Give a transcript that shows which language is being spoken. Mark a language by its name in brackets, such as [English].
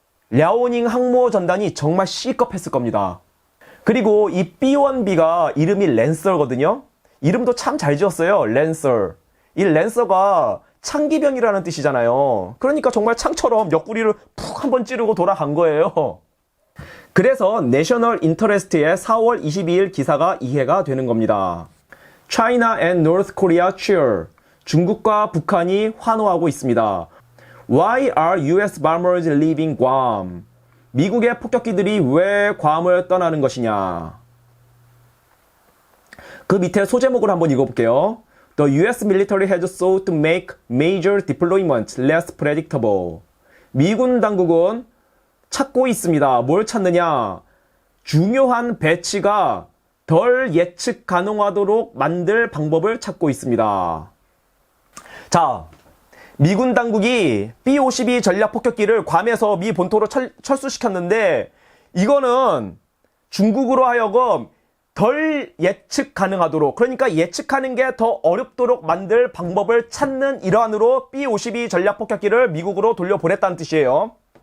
[Korean] 랴오닝 항모 전단이 정말 C급 했을 겁니다. 그리고 이 B-1B가 이름이 랜서거든요. 이름도 참 잘 지었어요. 랜서. 이 랜서가 창기병이라는 뜻이잖아요. 그러니까 정말 창처럼 옆구리를 푹 한번 찌르고 돌아간 거예요. 그래서 내셔널 인터레스트의 4월 22일 기사가 이해가 되는 겁니다. [English] China and North Korea cheer. [Korean] 중국과 북한이 환호하고 있습니다. [English] Why are US bombers leaving Guam? [Korean] 미국의 폭격기들이 왜 괌을 떠나는 것이냐? 그 밑에 소제목을 한번 읽어볼게요. [English] The US military has sought to make major deployments less predictable. [Korean] 미군 당국은 찾고 있습니다. 뭘 찾느냐? 중요한 배치가 덜 예측 가능하도록 만들 방법을 찾고 있습니다. 자, 미군 당국이 B-52 전략 폭격기를 괌에서 미 본토로 철수시켰는데 이거는 중국으로 하여금 덜 예측 가능하도록, 그러니까 예측하는 게 더 어렵도록 만들 방법을 찾는 일환으로 B-52 전략 폭격기를 미국으로 돌려보냈다는 뜻이에요.